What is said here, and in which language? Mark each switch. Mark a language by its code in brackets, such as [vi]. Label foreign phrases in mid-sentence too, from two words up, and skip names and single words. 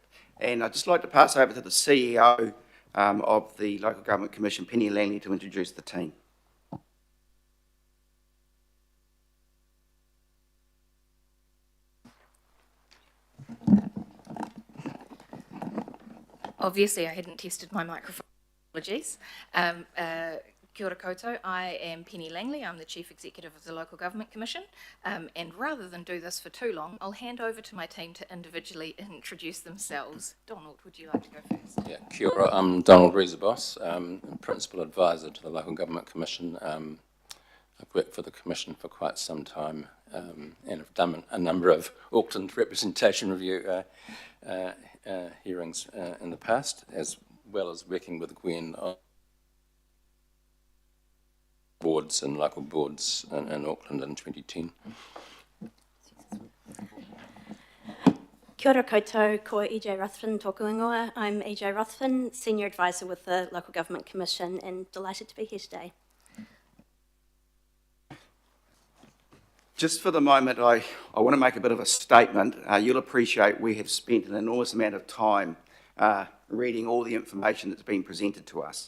[en] And I'd just like to pass over to the CEO of the Local Government Commission, Penny Langley, to introduce the team. Obviously, I hadn't tested my microphone. Apologies. [mi] Kia ora koutou, [en] I am Penny Langley, I'm the Chief Executive of the Local Government Commission, and rather than do this for too long, I'll hand over to my team to individually introduce themselves. Donald, would you like to go first? Yeah, [mi] kia ora, [en] I'm Donald Reesabos, Principal Advisor to the Local Government Commission. I've worked for the Commission for quite some time and have done a number of Auckland representation review hearings in the past, as well as working with Gwen on boards and local boards in Auckland in 2010. [mi] Kia ora koutou, ko EJ Ruthven tōku ingoa. [en] I'm EJ Ruthven, Senior Advisor with the Local Government Commission, and delighted to be here today. Just for the moment, I want to make a bit of a statement. You'll appreciate we have spent an enormous amount of time reading all the information that's been presented to us.